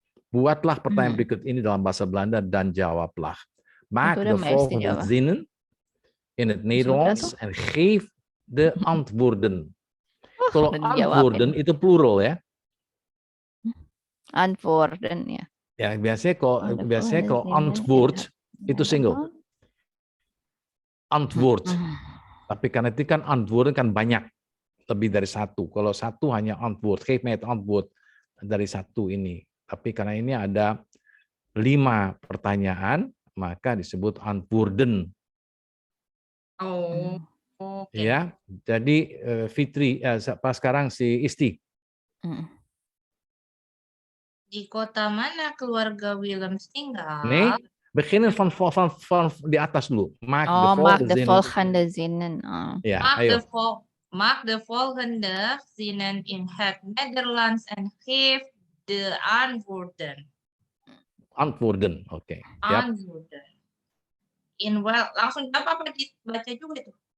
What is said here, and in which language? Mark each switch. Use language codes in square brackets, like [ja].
[id] Buatlah pertanyaan berikut ini dalam bahasa Belanda dan jawablah. [nl] Maak de volgende zinnen in het Nederlands en geef de antwoorden. [id] Kalau antwoorden itu plural ya. Antwoorden ya. Ya biasanya kalau antwoord itu single. Antwoord. Tapi karena itu kan antwoorden kan banyak, lebih dari satu. Kalau satu hanya antwoord, [nl] geef mij het antwoord [id] dari satu ini. Tapi karena ini ada 5 pertanyaan, maka disebut antwoorden. Oh. Okay. Ya, jadi Fitri, sekarang si Isti. Di kota mana keluarga Willems tinggal? [nl] Nee, beginnen van [id] di atas dulu. [nl] Maak de volgende zinnen. Ja, maak de volgende zinnen in het Nederlands en geef de antwoorden. Antwoorden, oké. [id] Antwoorden. Langsung apa dibaca juga tuh?